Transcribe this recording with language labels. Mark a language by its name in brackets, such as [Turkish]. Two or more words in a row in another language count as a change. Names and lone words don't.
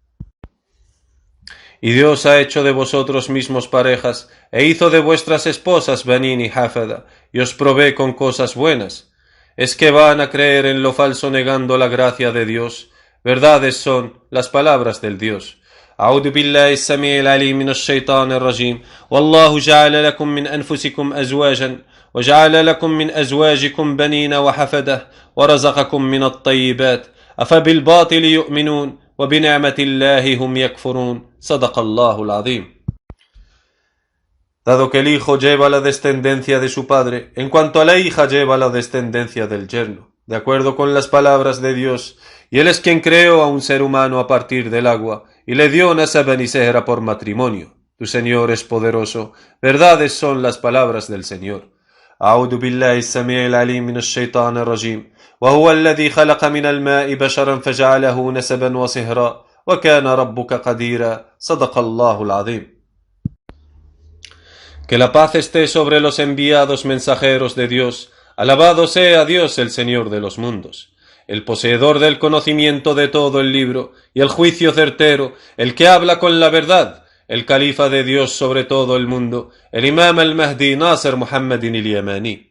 [Spanish] Y Dios ha hecho de vosotros mismos parejas, e hizo de vuestras esposas Benín y Hafada, y os provee con cosas buenas. ¿Es que van a creer en lo falso negando la gracia de Dios? Verdades son las palabras del Dios. [Arabic] أعوذ بالله السميع العليم من الشيطان الرجيم والله جعل لكم من أنفسكم أزواجا وجعل لكم من أزواجكم بنين وحفدة ورزقكم من الطيبات أفبالباطل يؤمنون وبنعمة الله هم يكفرون صدق الله العظيم. [Spanish] Dado que el hijo lleva la descendencia de su padre, en cuanto a la hija lleva la descendencia del yerno, de acuerdo con las palabras de Dios, y él es quien creó a un ser humano a partir del agua, y le dio Nasaban y Sehra por matrimonio. Tu Señor es poderoso, verdades son las palabras del Señor. [Arabic] أعوذ بالله السميع العليم من الشيطان الرجيم وهو الذي خلق من الماء بشرا فجعله نسبا وصهرا وكان ربك قديرا صدق الله العظيم. [Spanish] Que la paz esté sobre los enviados mensajeros de Dios. Alabado sea Dios el Señor de los mundos, el poseedor del conocimiento de todo el libro y el juicio certero, el que habla con la verdad, el califa de Dios sobre todo el mundo, el imam al-Mahdi Nasser Muhammad al-Yamani.